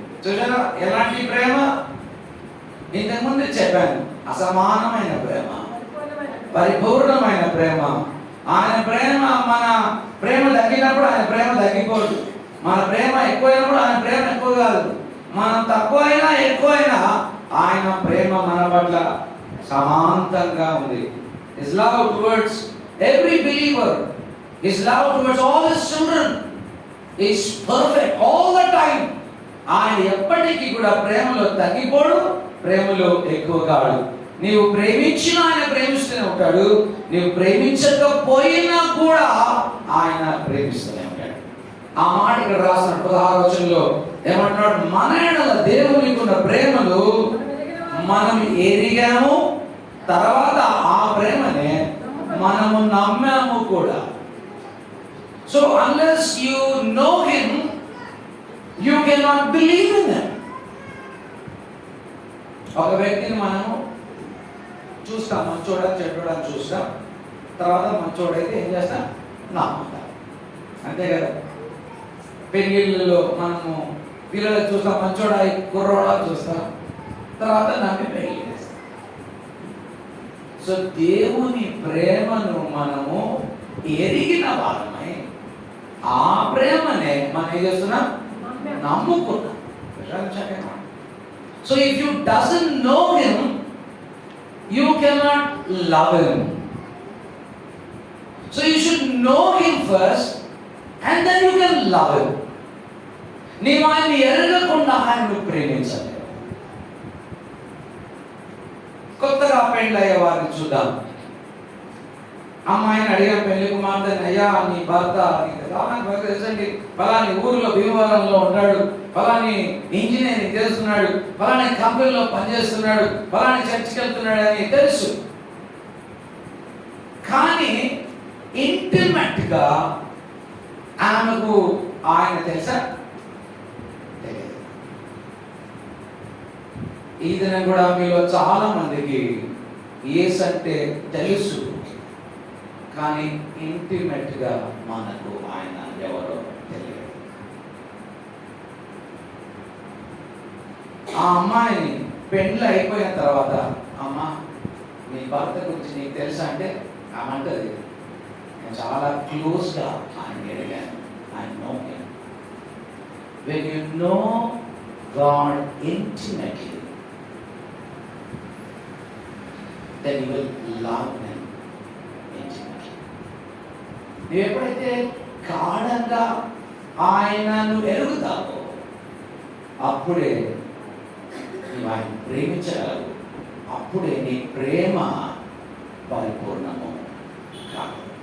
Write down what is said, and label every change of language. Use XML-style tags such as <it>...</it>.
<te>చూసారా ఎలాంటి ప్రేమ? ఇంతకుముందు చెప్పాను, అసమానమైన ప్రేమ, పరిపూర్ణమైన ప్రేమ. ఆయన ప్రేమ, మన ప్రేమ తగ్గినప్పుడు ఆయన ప్రేమ తగ్గిపోదు. మన ప్రేమ ఎక్కువైనప్పుడు ఆయన ప్రేమ ఎక్కువ కాదు. మనం తక్కువైనా ఎక్కువైనా ఆయన ప్రేమ మన పట్ల సమాంతంగా ఉంది.</te> <en>His love towards every believer, His love towards all His children is perfect all the time.</en> <te>ఆయన ఎప్పటికీ కూడా ప్రేమలో తగ్గిపోడు, ప్రేమలో ఎక్కువ కాడు. నీవు ప్రేమించినా ఆయన ప్రేమిస్తూనే ఉంటాడు, నీవు ప్రేమించకపోయినా కూడా ఆయన ప్రేమిస్తూనే ఉంటాడు. ఆ మాట ఇక్కడ రాసిన 16వ వచనంలో ఏమంటున్నాడు? మన ఎడల దేవునికి ఉన్న ప్రేమను మనం ఎరిగాము, తర్వాత ఆ ప్రేమనే మనము నమ్మాము కూడా.</te> <en>So unless you know Him, you cannot believe in Him.</en> <te>ఒక వ్యక్తిని మనము చూస్తాం, మంచోడని చెడ్డోడని చూస్తాం, తర్వాత మంచోడైతే ఏం చేస్తాం? నమ్ముతాం. అంతే కదా. పెళ్ళిళ్ళలో మనము పిల్లలకు చూస్తాం, మంచోడా కుర్రోడా చూస్తాం, తర్వాత నమ్మి పెళ్లి చేస్తాం. సో దేవుని ప్రేమను మనము ఎరిగిన వారమై ఆ ప్రేమనే మనం ఏం చేస్తున్నాం, నమ్ముకున్నాం.</te> <en>So if you doesn't know him, you cannot love him. So you should know him first and then you can love him.</en> <te>నీవు ఆయన్ని ఎరగకుండా ఆయన్ను ప్రేమించలేవు. కొత్తగా పెళ్ళయ్యే వారిని చూద్దాం. అమ్మాయిని అడిగిన పెళ్లి కుమార్తెని, అయ్యా నీ భర్త తెలుసండి ఫలాని ఊరిలో భీమవరంలో ఉన్నాడు, ఫలాని ఇంజనీరింగ్ చేస్తున్నాడు, ఫలాని కంపెనీలో పనిచేస్తున్నాడు, ఫలాని చర్చికి వెళ్తున్నాడు అని తెలుసు. కానీ ఇంటిమేట్ గా ఆమెకు ఆయన తెలుసా? తెలియదు. ఈ దినం కూడా మీలో చాలా మందికి యేసు అంటే తెలుసు, కానీ ఇంటిమేట్ గా మనకు ఆయన ఎవరో తెలియదు. ఆ అమ్మాయిని పెళ్ళి అయిపోయిన తర్వాత, అమ్మ నీ భర్త గురించి నీకు తెలుసా అంటే ఆమె అంటది, నేను చాలా క్లోజ్గా ఆయన అడిగాను,</te> <en>I know him. When you know God intimately, then you will love him intimately.</en> <te>నువ్వు ఎప్పుడైతే గాఢంగా ఆయనను ఎరుగుతావో అప్పుడే నువ్వు ఆయన ప్రేమించగలవు. అప్పుడే నీ ప్రేమ పరిపూర్ణము కాదు.</te>